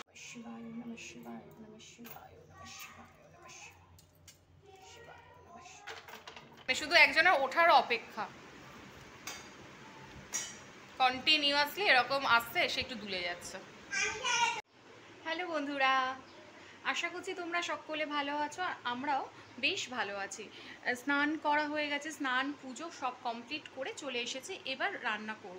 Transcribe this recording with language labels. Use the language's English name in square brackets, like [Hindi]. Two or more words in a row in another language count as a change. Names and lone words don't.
[Sanskrit] শিবায় নমঃ শিবায় নমঃ শিবায় নমঃ শিবায় নমঃ শিবায় নমঃ শিবায়। [Bangla] শুধু একজনের ওঠার অপেক্ষা, কন্টিনিউয়াসলি এরকম আসছে, সে একটু দুলে যাচ্ছে। হ্যালো বন্ধুরা, আশা করছি তোমরা সকলে ভালো আছো, আর আমরাও বেশ ভালো আছি। স্নান করা হয়ে গেছে, স্নান পুজো সব কমপ্লিট করে চলে এসেছি, এবার রান্না করব।